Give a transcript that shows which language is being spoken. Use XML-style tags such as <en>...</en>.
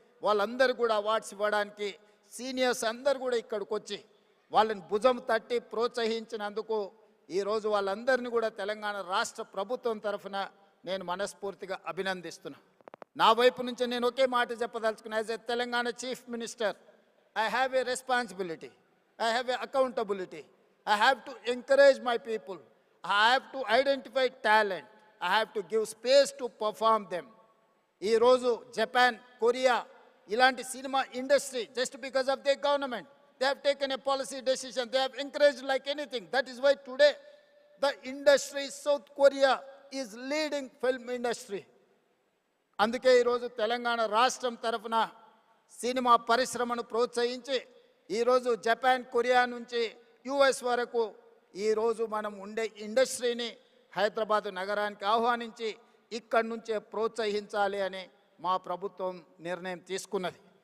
<te>వాళ్ళందరూ కూడా అవార్డ్స్ ఇవ్వడానికి సీనియర్స్ అందరూ కూడా ఇక్కడికి వచ్చి వాళ్ళని భుజం తట్టి ప్రోత్సహించినందుకు ఈరోజు వాళ్ళందరినీ కూడా తెలంగాణ రాష్ట్ర ప్రభుత్వం తరఫున నేను మనస్ఫూర్తిగా అభినందిస్తున్నాను. నా వైపు నుంచి నేను ఒకే మాట చెప్పదలుచుకున్నా.</te> <en>As a Telangana chief minister, I have a responsibility, I have a accountability. I have to encourage my people. I have to identify talent. I have to give space to perform them.</en> <te>ఈ రోజు Japan, Korea ఇలాంటి cinema industry</te> <en>just because of their government, they have taken a policy decision. They have encouraged like anything. That is why today the industry, South Korea is leading film industry.</en> <te>అందుకే ఈరోజు తెలంగాణ రాష్ట్రం తరఫున cinema పరిశ్రమను ప్రోత్సహించి ఈరోజు Japan, Korea నుంచి US వరకు ఈరోజు మనం ఉండే ఇండస్ట్రీని హైదరాబాద్ నగరానికి ఆహ్వానించి ఇక్కడి నుంచే ప్రోత్సహించాలి అని మా ప్రభుత్వం నిర్ణయం తీసుకున్నది.</te>